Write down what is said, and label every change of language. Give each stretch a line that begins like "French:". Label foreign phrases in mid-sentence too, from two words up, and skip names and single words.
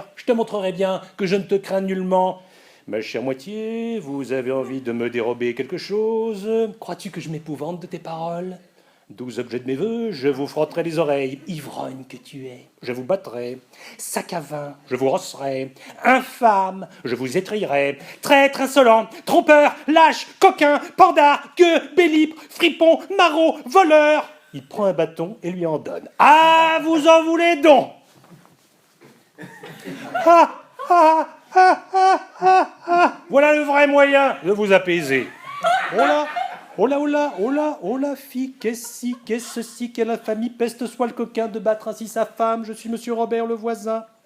French: Je te montrerai bien que je ne te crains nullement. Ma chère moitié, vous avez envie de me dérober quelque chose? Crois-tu que je m'épouvante de tes paroles? 12 objets de mes voeux, je vous frotterai les oreilles. Ivrogne que tu es, je vous battrai. Sac à vin, je vous rosserai. Infâme, je vous étrillerai. Traître insolent, trompeur, lâche, coquin, pandard, gueux, bélipre, fripon, maraud, voleur. Il prend un bâton et lui en donne. Ah, vous en voulez donc? Voilà le vrai moyen de vous apaiser. Oh là, fille, qu'est-ce ceci, quelle infamie, peste soit le coquin de battre ainsi sa femme, je suis monsieur Robert le voisin.